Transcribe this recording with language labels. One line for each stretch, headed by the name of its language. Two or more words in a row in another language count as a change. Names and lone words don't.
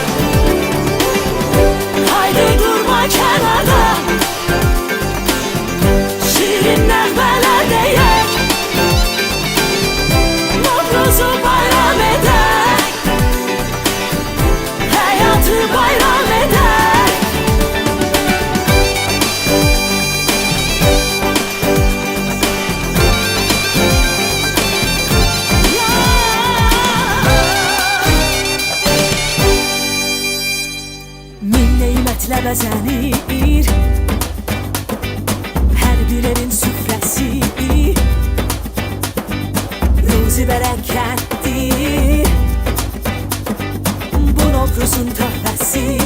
Turkish: Haydi durma kenarda, şirin nağmeler deyek, Novruz'u bayram edek, hayatı bayram edek.
Azerbaijani: Min neymətlə bəzənir hər bir evin süfrəsi, ruzi bərəkətdir bu Novruzun töhfəsi.